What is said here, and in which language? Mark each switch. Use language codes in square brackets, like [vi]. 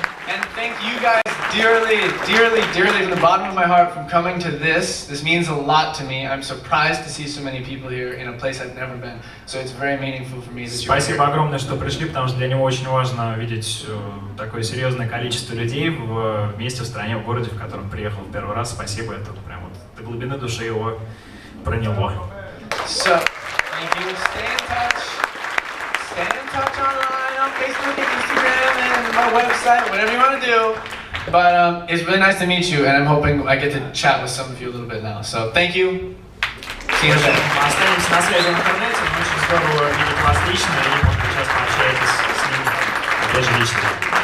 [en] And thank you guys dearly, dearly, dearly from the bottom of my heart for coming to this. This means a lot to me. I'm surprised to see so many people here in a place I've never been. So it's very meaningful for me that you're here. [ru] Спасибо огромное, что пришли, потому что для него очень важно видеть такое серьезное количество людей в месте, в стране, в городе, в котором приехал в первый раз. Спасибо, это прям вот до глубины души его проняло. [en] So, thank you. Stay in touch. Stay in touch online on Facebook and Instagram and my website, whatever you want to do. But it's really nice to meet you, and I'm hoping I get to chat with some of you a little bit now. So, thank you. See you in a bit. [ru] Останемся на связи в интернете, но очень здорово видеть вас лично, и, может быть, сейчас пообщаетесь с ним, опять же, лично.